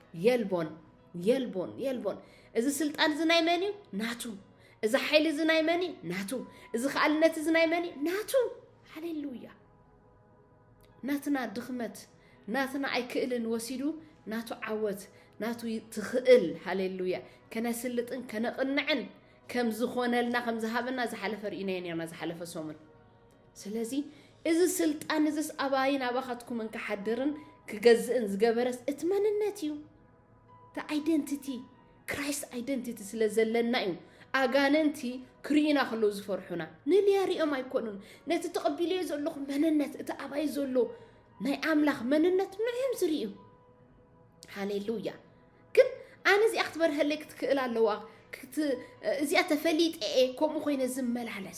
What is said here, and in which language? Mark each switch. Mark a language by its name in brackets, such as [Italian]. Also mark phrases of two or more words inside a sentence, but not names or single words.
[Tigrinya] የልቦን እዚ ስልጣን እዚ ናይ መን እዩ ናቱ እዚ ሓይሊ እዚ ናይ መን እዩ ናቱ እዚ ኻልነት እዚ ናይ መን እዩ ናቱ ሃሌሉያ ናትና ድኽመት ናትና ኣይክእልን ወሲዱ ናቱ ዓወት ናቱ ትኽእል ሃሌሉያ ከነስልጥን ከነቕንዕን ከም ዝኾነልና ከም ዝሃበና ዝሓለፈ ርኢናዮ ነርና ዝሓለፈ ሰሙን ስለዚ እዚ ስልጣን እዚስ ኣባይን ኣባኻትኩምን ክሓድርን ክገዝእን ዝገበረስ እቲ መንነት እዩ [English] the identity Christ identity [Tigrinya] ስለ ዘለና እዩ ኣጋነንቲ ክሪኢና ከለዉ ዝፈርሑና ንልያሪኦም ኣይኮኑን ነቲ ተቐቢልዮ ዘለኹ መንነት እቲ ኣባይ ዘሎ ናይ ኣምላኽ መንነት ንዕም ዝርእዩ ሃሌሉያ ግን ኣነ እዚኣ ክትበርሀለይ ክትክእል ኣለዋ እዚኣ ተፈሊጠ ከምኡ ኮይነ ዝመላለስ